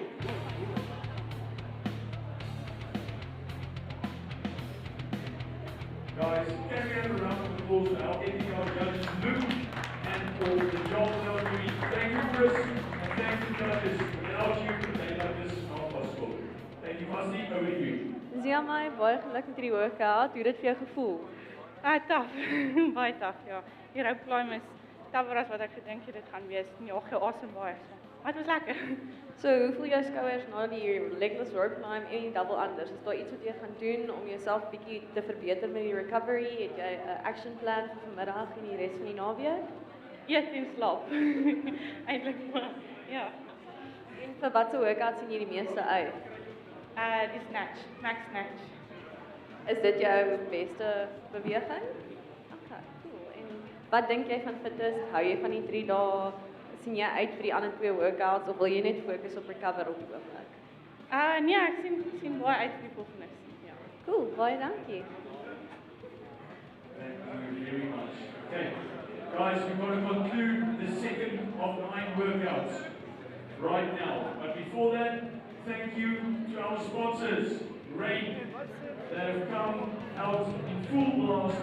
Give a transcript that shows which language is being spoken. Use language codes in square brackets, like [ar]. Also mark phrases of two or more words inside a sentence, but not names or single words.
[en] Guys, can we have a round of applause for our APR judges, Luke, and for the job they're doing. Thank you, Chris. Thank you, judges. Without you, a day like this is not possible. Thank you, Fusty. Over to you. [af] Ziamai, baie geluk met hierdie workout. Hoe het dit vir jou gevoel? Taaf. Baie taaf, ja. Die rope climb is tafer as wat ek gedink het dit gaan wees. Ja, awesome baie. Maar dit was lekker. So, hoe voel jou skouers na die [en] legless rope climb [af] en die [en] double unders? [af] Is daar iets wat jy gaan doen om jouself bietjie te verbeter met die recovery? Het jy 'n [en] action plan [af] vir vanmiddag en die res van die naweek? Eet en slaap. Eintlik maar, ja. En vir watter workout sien jy die meeste uit? [en] Die snatch, max snatch. [af] Is dit jou beste beweging? [en] Okay, cool. [af] En wat dink jy van Fittest? Hou jy van die 3 dae? Sien jy uit vir die ander 2 workouts of wil jy net fokus op recover op die oomblik? Nee, ek sien baie uit vir die volgende. Ja. Cool, baie dankie. [en] Thank you very much. Okay, guys, we're going to conclude the second of 9 workouts right now. But before that, thank you to our sponsors, Rain, that have come out in full blast.